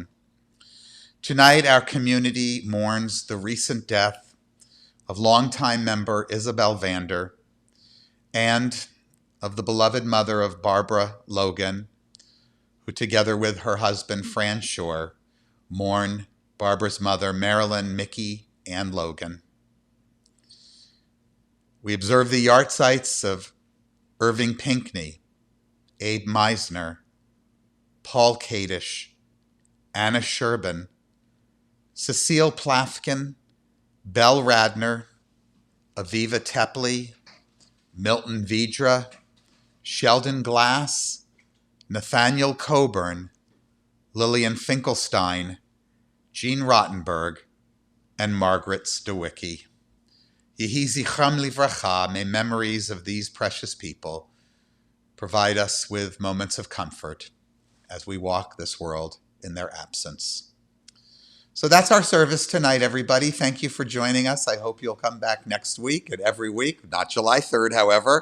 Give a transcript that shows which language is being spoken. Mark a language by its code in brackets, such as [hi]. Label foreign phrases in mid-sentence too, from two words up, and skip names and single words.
[en] Tonight, our community mourns the recent death of longtime member Isabel Vander and of the beloved mother of Barbara Logan, who together with her husband Fran Shore mourn Barbara's mother, Marilyn, Mickey, and Logan. We observe the yahrzeits of Irving Pinkney, Abe Meisner, Paul Kadish, Anna Sherbin, Cecile Plafkin, Belle Radner, Aviva Tepley, Milton Vidra, Sheldon Glass, Nathaniel Coburn, Lillian Finkelstein, Jean Rottenberg, and Margaret Stawicki. [he] יהי זכרם לברכה, [en] may memories of these precious people provide us with moments of comfort as we walk this world in their absence. So that's our service tonight, everybody. Thank you for joining us. I hope you'll come back next week and every week, not July 3rd, however.